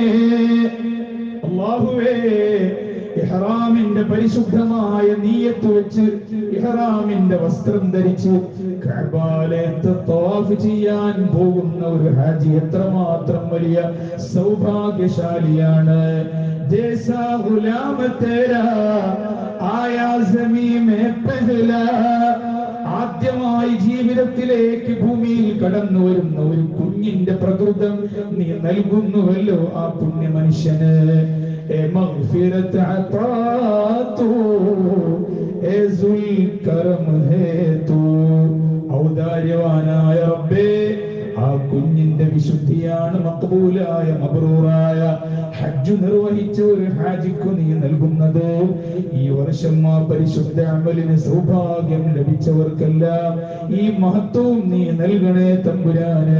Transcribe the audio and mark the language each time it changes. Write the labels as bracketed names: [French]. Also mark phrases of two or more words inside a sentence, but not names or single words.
[Malayalam] അല്ലാഹുവേ, ഇഹ്റാമിന്റെ പരിശുദ്ധമായ നിയ്യത്ത് വെച്ച് ഇഹ്റാമിന്റെ വസ്ത്രം ധരിച്ച് കഅബാലയത്തെ തവാഫ് ചെയ്യാൻ പോകുന്ന ഒരു ഹാജി എത്രമാത്രം വലിയ സൗഭാഗ്യശാലിയാണ്. [Urdu] جیسا غلام تیرا آیا زمیں میں پہلا, [Malayalam] ആദ്യമായി ജീവിതത്തിലേക്ക് ഭൂമിയിൽ കടന്നു വരുന്ന ഒരു കുഞ്ഞിന്റെ പ്രകൃതം നീ നൽകുന്നുവല്ലോ ആ പുണ്യ മനുഷ്യന്. [Urdu] مغفرت عطا تو اے ذل کرم ہے تو [Malayalam] ഔദാര്യവാനായ റബ്ബേ, ആ കുഞ്ഞിന്റെ വിശുദ്ധിയാണ് മഖബൂലായ മബ്റൂറായ ഹജ്ജ് നിർവഹിച്ച ഒരു ഹാജിക്ക് നീ നൽകുന്നത്. ഈ വർഷം ആ പരിശുദ്ധ അമലിന് സൗഭാഗ്യം ലഭിച്ചവർക്കെല്ലാം ഈ മഹത്വവും നീ നൽകണേ തമ്പുരാനെ.